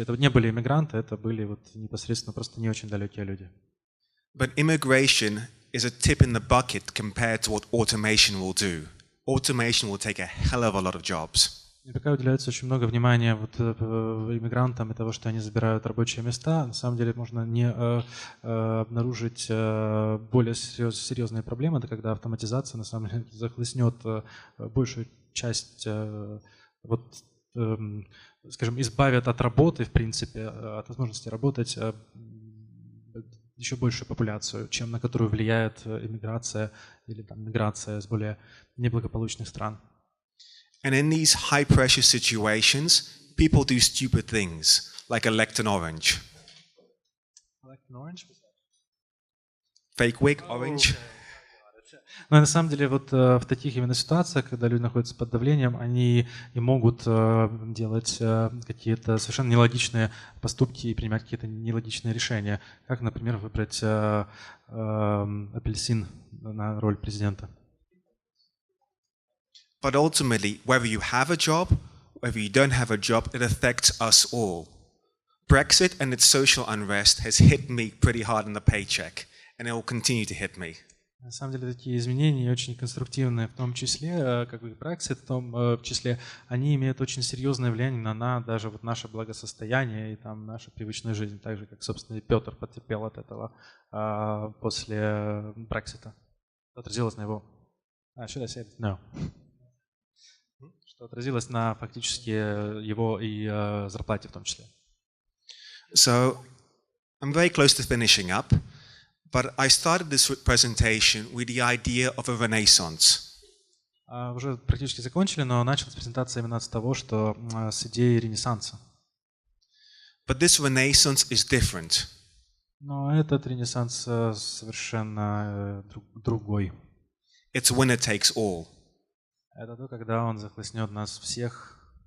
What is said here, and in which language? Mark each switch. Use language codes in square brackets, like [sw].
[ru] Это не были иммигранты, это были вот непосредственно просто не очень далекие люди. [en] But immigration is a tip in the bucket compared to what automation will do. Automation will take a hell of a lot of jobs. [ru] И пока уделяется очень много внимания вот иммигрантам и того, что они забирают рабочие места, на самом деле можно не обнаружить более серьезные проблемы, это когда автоматизация на самом деле захлестнет большую часть, вот, скажем, избавит от работы, в принципе, от возможности работать еще большую популяцию, чем на которую влияет иммиграция или там, миграция из более неблагополучных стран. [en] And in these high-pressure situations, people do stupid things, like elect an orange. Elect an orange? Fake wig, orange. [ru] Но на самом деле вот в таких именно ситуациях, когда люди находятся под давлением, они и могут делать какие-то совершенно нелогичные поступки и принимать какие-то нелогичные решения, как, например, выбрать апельсин на роль президента. [en] But ultimately, whether you have a job, whether you don't have a job, it affects us all. Brexit and its social unrest has hit me pretty hard in the paycheck, and it will continue to hit me. [ru] На самом деле такие изменения очень конструктивные, в том числе, как и Brexit, в том числе, они имеют очень серьезное влияние на даже вот наше благосостояние и там нашу привычную жизнь, так же, как, собственно, и Петр потерпел от этого после Brexit. Отразилось на его... [en] should I say it? No. [ru] Что отразилось на фактически его и зарплате в том числе. [en] So, I'm very close to finishing up, but I started this presentation with the idea of a renaissance. [ru] Уже практически закончили, но началась презентация именно с того, что с идеей ренессанса. [en] But this renaissance is different. [ru] Но этот ренессанс совершенно другой. [en] It's winner takes all. [ru] Это то, когда он захлестнет нас всех.